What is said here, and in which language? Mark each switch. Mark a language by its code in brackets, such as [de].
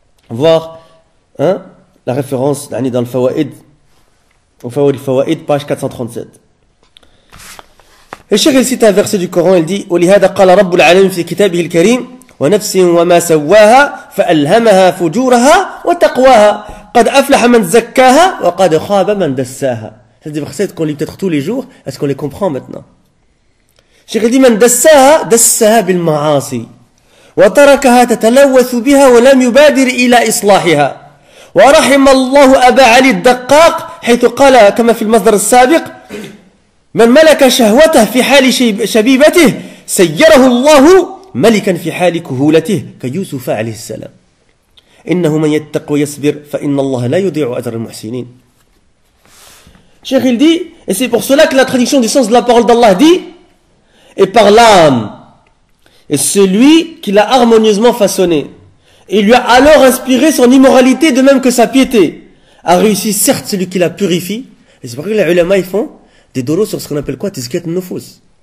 [fr] Voir la référence dans le Fawaid, au Fawaid, page 437. Et Cheikh il cite un verset du Coran, il dit [ar] وَلِهَذَا قَالَ رَبُّ الْعَالَمِينَ فِي كِتَابِهِ الْكَرِيمِ ونفس وما سواها فألهمها فجورها وتقواها قد أفلح من زكاها وقد خاب من دساها. [fr] C'est des versets qu'on lit peut-être tous les jours. Est-ce qu'on les comprend maintenant? Cheikh dit [ar] من دساها دساها بالمعاصي وتركها تتلوث بها ولم يبادر إلى إصلاحها ورحم الله أبا علي الدقاق حيث قال كما في المصدر السابق من ملك شهوته في حال شبيبته سيره الله ملكا في حال كهولته كيوسف عليه السلام إنه من يتق ويصبر فإن الله لا يضيع أجر المحسنين. [fr] Cheikh il dit, et c'est pour cela que la traduction du sens de la parole d'Allah dit, et par l'âme, et celui qui l'a harmonieusement façonné, et lui a alors inspiré son immoralité de même que sa piété, a réussi certes celui qui la purifie, et c'est pour ça que les ulama ils font des doros sur ce qu'on appelle quoi, tizkiyat nufus.